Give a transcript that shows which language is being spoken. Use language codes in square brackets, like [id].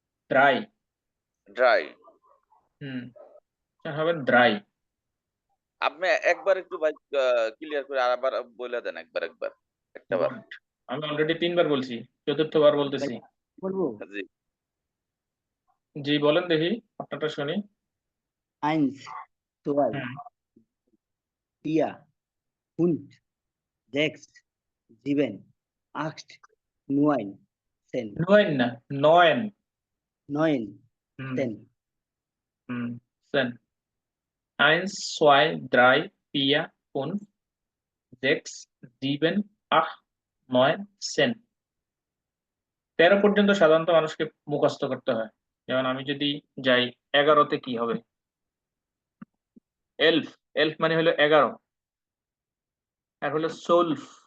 [de] ড্রাই। ড্রাই। [bn] হবে dry. আপনি একবার একটু ভাই ক্লিয়ার করে আবার বলে দেন একবার একটা বার। আমি অলরেডি 3 বার বলছি, চতুর্থবার বলতেছি। বলবো জি জি বলেন দেখি আপনারটা শুনি। [de] eins, zwei, vier, fünf, sechs, sieben, acht, neun, zehn, নয়েন না নয়েন। neun, [bn] হুম। [de] zehn, সেন। eins, zwei, drei, vier, fünf, sechs, sieben, acht, neun, zehn। [bn] 13 পর্যন্ত সাধারণত মানুষকে মুখস্থ করতে হয়। যেমন আমি যদি যাই 11তে কি হবে? এলফ। এলফ মানে হলো 11। আর হলো সোলফ।